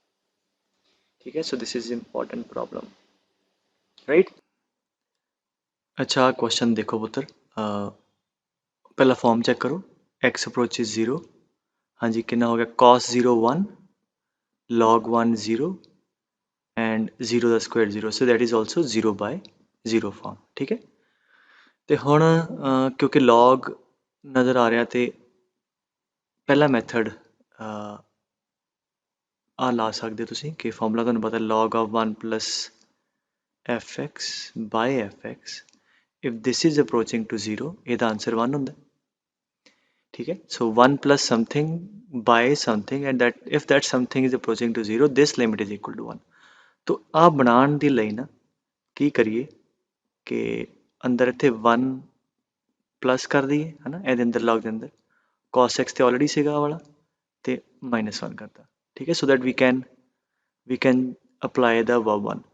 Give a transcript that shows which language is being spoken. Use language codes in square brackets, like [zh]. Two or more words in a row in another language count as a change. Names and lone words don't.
[hi] ठीक है, [en] so this is important problem, right. [hi] अच्छा क्वेश्चन देखो पुत्र, पहला [en] form check [hi] करो, x अप्रोचेज 0, हाँ जी कितना हो गया, cos 0 1, log 1 0 एंड 0 ਦਾ ਸਕੁਆਇਰ 0, [en] so that is also 0/0 ਫਾਰਮ। [pa] ਠੀਕ ਹੈ, ਤੇ ਹੁਣ ਕਿਉਂਕਿ log ਨਜ਼ਰ ਆ ਰਿਹਾ ਤੇ ਪਹਿਲਾ ਮੈਥਡ ਆ ਲਾ ਸਕਦੇ ਹੋ ਤੁਸੀਂ ਕਿ ਫਾਰਮੂਲਾ ਤੁਹਾਨੂੰ ਪਤਾ [en] log of 1 plus fx by fx, if this is approaching to 0 [pa] ਇਹਦਾ ਆਨਸਰ 1 ਹੁੰਦਾ। [hi] ठीक है, [en] so 1 plus something by something and that if that something is approaching to 0 this limit is equal to 1। [pa] तो ਆ ਬਣਾਉਣ ਦੀ ਲਈ ਨਾ ਕੀ ਕਰੀਏ ਕਿ ਅੰਦਰ ਇੱਥੇ 1 ਪਲੱਸ ਕਰ ਦਈਏ ਹੈ ਨਾ, ਇਹਦੇ ਅੰਦਰ log ਦੇ ਅੰਦਰ cos x ਤੇ ਆਲਰੇਡੀ ਸੀਗਾ ਆਹ ਵਾਲਾ ਤੇ -1 ਕਰਤਾ। ਠੀਕ ਹੈ, [en] so that we can apply the verb 1।